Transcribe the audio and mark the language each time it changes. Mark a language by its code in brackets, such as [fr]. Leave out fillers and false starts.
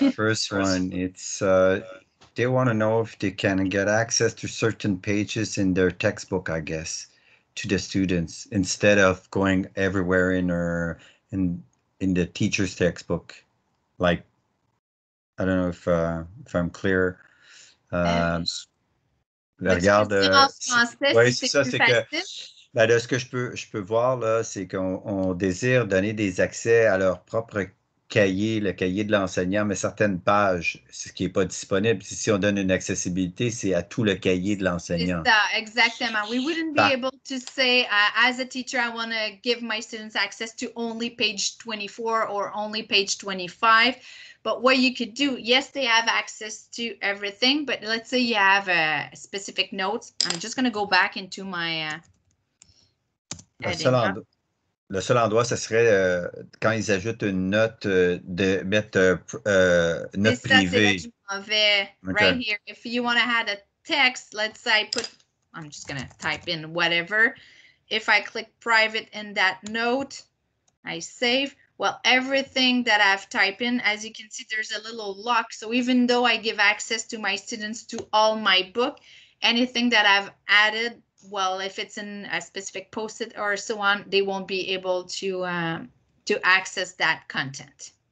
[en] First one, it's they want to know if they can get access to certain pages in their textbook, I guess, to the students instead of going everywhere in the teacher's textbook. Like, I don't know if I'm clear. [fr] Regarde, ouais, c'est ça, c'est que ben, de ce que je peux voir, là, c'est qu'on désire donner des accès à leur propre cahier, le cahier de l'enseignant, mais certaines pages, ce qui n'est pas disponible. Si on donne une accessibilité, c'est à tout le cahier de l'enseignant. C'est ça, exactement. [en] We wouldn't be able to say, as a teacher, I want to give my students access to only page 24 or only page 25. But what you could do, yes, they have access to everything, but let's say you have a specific notes. I'm just going to go back into my [fr] le seul endroit, ce serait quand ils ajoutent une note, de mettre note privée. [en] Right here. If you want to add a text, let's say I'm just going to type in whatever. If I click private in that note, I save. Well, everything that I've typed in, as you can see, there's a little lock. So even though I give access to my students to all my book, anything that I've added, well, if it's in a specific post-it or so on, they won't be able to access that content.